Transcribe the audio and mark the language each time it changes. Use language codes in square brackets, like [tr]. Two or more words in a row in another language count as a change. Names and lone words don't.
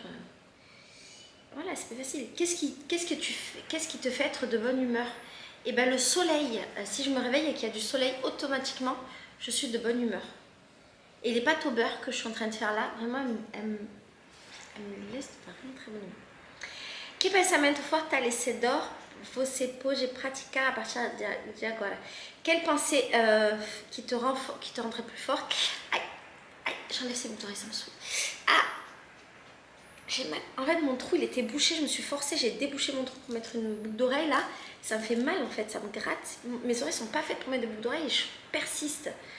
[fr] Voilà, c'est pas facile. Qu'est-ce qui te fait être de bonne humeur? Et bien le soleil, si je me réveille et qu'il y a du soleil, automatiquement je suis de bonne humeur. Et les pâtes au beurre que je suis en train de faire là, vraiment, elles me laissent vraiment très bonne humeur. [pt] Que pensamento fortalecedor você pode praticar à partir de agora? [fr] Quelle pensée qui te rendrait plus forte? Aïe, aïe, j'enlève ces boucles d'oreilles, ça me saoule. Ah, j'ai mal. En fait, mon trou il était bouché, je me suis forcée, j'ai débouché mon trou pour mettre une boucle d'oreille là. Ça me fait mal en fait, ça me gratte. Mes oreilles sont pas faites pour mettre des boucles d'oreilles et je persiste.